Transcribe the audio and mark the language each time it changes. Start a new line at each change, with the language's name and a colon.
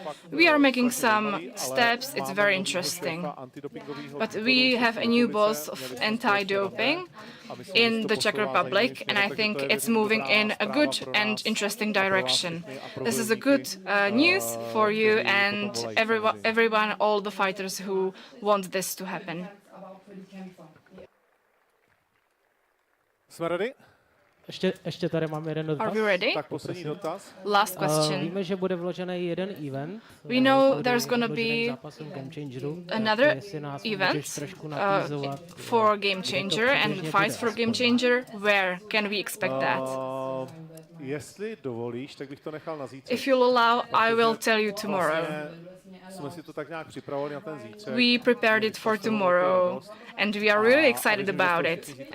English: We are making some steps, it's very interesting. But we have a new boss of anti-doping in the Czech Republic, and I think it's moving in a good and interesting direction. This is a good news for you and everyone, all the fighters who want this to happen.
Czech: Jsme ready? Ještě tady mám jeden dotaz.
English: Are we ready?
Czech: Tak poslední dotaz.
English: Last question.
Czech: Víme, že bude vložený jeden event.
English: We know there's going to be another event for Game Changer and fights for Game Changer. Where can we expect that?
Czech: Jestli dovolíš, tak bych to nechal na zítřek.
English: If you'll allow, I will tell you tomorrow.
Czech: Jsme si to tak nějak připravili na ten zítřek.
English: We prepared it for tomorrow, and we are really excited about it.